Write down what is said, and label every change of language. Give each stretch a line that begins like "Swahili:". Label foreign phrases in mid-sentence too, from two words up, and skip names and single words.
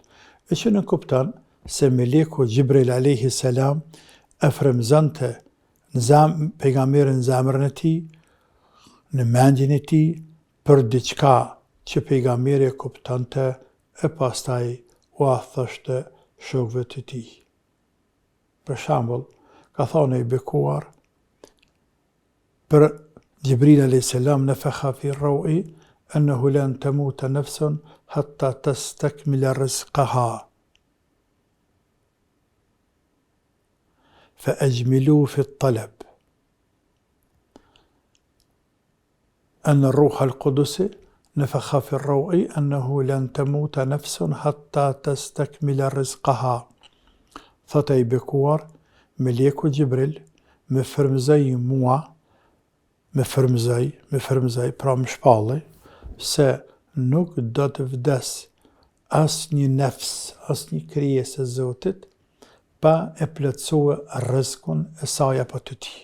Albanian: E që në kupton se meleku Gjibril
Arabic: عليه السلام
Albanian: e frymëzonte pejgamberin në zemrën e tij, në mendjen e tij, për diçka që pejgamberi e kuptonte, e pastaj u thoshte shokëve të tij. Për shembull, ka thonë i bekuar për Gjibril
Arabic: عليه السلام نفخ في الروع أنه لن تموت نفس حتى تستكمل رزقها. فأجملوا في الطلب أن الروح القدس نفخ في الروع أنه لن تموت نفس حتى تستكمل رزقها.
Albanian: Thot e i bekuar, meleku Gjibril me frymëzoi mua, me frymëzoi, pra më shpalli, se nuk do të vdes asnjë nefs, asnjë krijesë e Zotit, pa e plotësua rrezikun e saj apo të tij.